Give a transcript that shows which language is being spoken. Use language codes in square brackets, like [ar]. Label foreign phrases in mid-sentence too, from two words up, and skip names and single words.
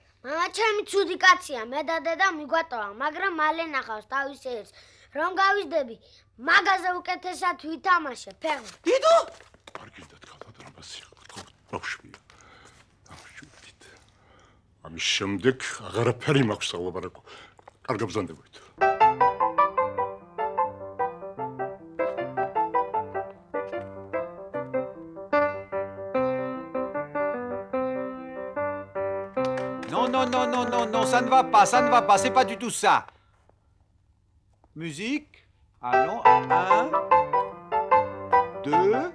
[ka] მამა ჩემი ცუდი კაცია, მე და დედა მიგვატოვა, მაგრამ მალე ნახავს თავის ერს. რომ გავიზდები, მაგაზე უკეთესად ვითამაშე, ფეხბურთი. დიდო? არ გინდათ ხალ ბატონო პაცია, ბავშვია. ამშვიდით. ამის შემდეგ აღარაფერი მაქვს სალაპარაკო. კარგ ბრძანდებოდით. [fr] Non, ça ne va pas, c'est pas du tout ça. Musique. Allons, 1, 2.